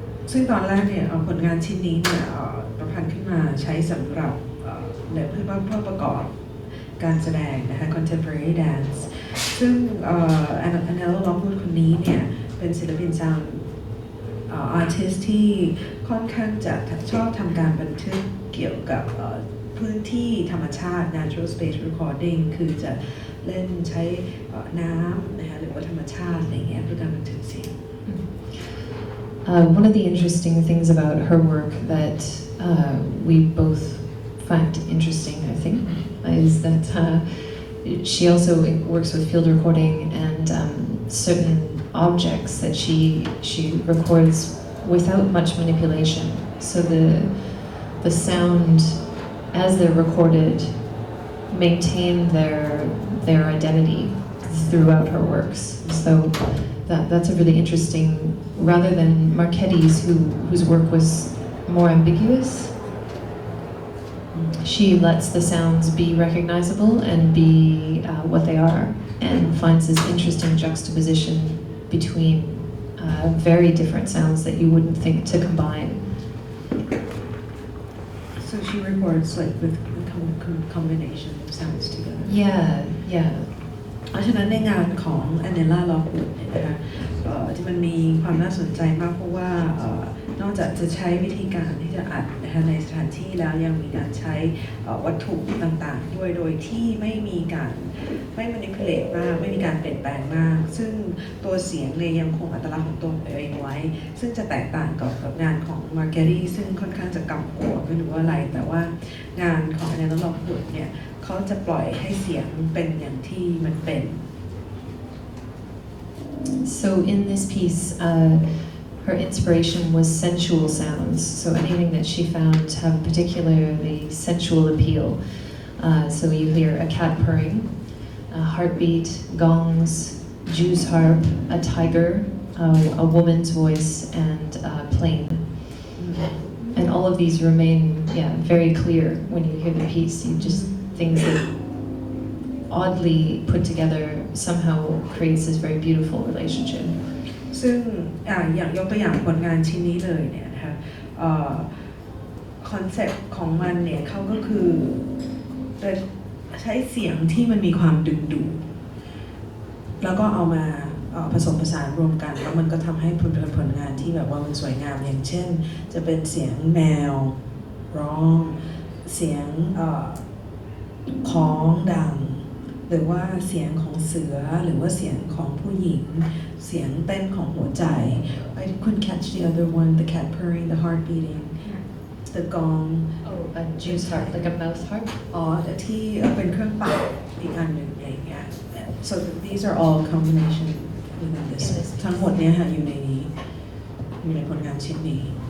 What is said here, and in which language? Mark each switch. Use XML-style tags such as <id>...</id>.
<th>ซึ่งตอนแรกเนี่ยผลงานชิ้นนี้เนี่ยประพันธ์ขึ้นมาใช้สำหรับเพื่อประกอบการแสดงนะคะ contemporary dance ซึ่งAnya Lockwood คนนี้เนี่ยเป็นศิลปินซาวด์artist ที่ค่อนข้างจะชอบทำการบันทึกเกี่ยวกับพื้นที่ธรรมชาติ natural space recording คือจะเล่นใช้น้ำนะคะหรือว่าธรรมชาติอะไรเงี้ยเพื่อการบันทึกเสียง</th> <en>One of the interesting things about her work that we both find interesting, I think, is that she also works with field recording and certain objects that she records without much manipulation. So the sound, as they're recorded, maintain their identity throughout her works. So that's a really interesting, rather than Marchetti's, whose work was more ambiguous. She lets the sounds be recognizable and be what they are, and finds this interesting juxtaposition between very different sounds that you wouldn't think to combine. So she records like with combination of sounds together. Yeah.</en> <th>เพราะฉะนั้นในงานของ Anya Lockwood เนี่ยนะคะที่มันมีความน่าสนใจมากเพราะว่านอกจากจะใช้วิธีการที่จะอัดนะคะในสถานที่แล้วยังมีการใช้ วัตถุต่างๆด้วยโดยที่ไม่มีการไม่ manipulate มากไม่มีการเปลี่ยนแปลงมากซึ่งตัวเสียงเนี่ยยังคงอัตลักษณ์ของตัวเองไว้ซึ่งจะแตกต่างกับงานของ Marchetti ซึ่งค่อนข้างจะกำกวมไม่รู้ว่าอะไรแต่ว่างานของ Anya Lockwood เนี่ยเขาจะปล่อยให้เสียงเป็นอย่างที่มันเป็น</th> <en>So in this piece, her inspiration was sensual sounds. So anything that she found to have particularly sensual appeal. So you hear a cat purring, a heartbeat, gongs, Jew's harp, a tiger, a woman's voice, and a plane. And all of these remain, very clear when you hear the piece. You just things that oddly put together somehow creates this very beautiful relationship.</en> <th>ซึ่งอย่างยกตัวอย่างผลงานชิ้นนี้เลยเนี่ยนะคะคอนเซ็ปต์ของมันเนี่ยเขาก็คือ ใช้เสียงที่มันมีความดึงดูดแล้วก็เอามาผสมผสานรวมกันแล้วมันก็ทำให้ผลงานที่แบบว่ามันสวยงามอย่างเช่นจะเป็นเสียงแมวร้องเสียงของดังหรือว่าเสียงของเสือหรือว่าเสียงของผู้หญิงเสียงเต้นของหัวใจ</th> <en>I couldn't catch the other one the cat purring the heart beating the gong A Jew's harp, like a mouth harp.</en> <th>ที่เป็นเครื่องเป่าอีกอันหนึ่งอะไรอย่างเงี้ย</th> <en>so these are all combination within this</en> <th>ทั้งหมดเนี่ยค่ะอยู่ในนี้อยู่ในผลงานชิ้นนี้</th>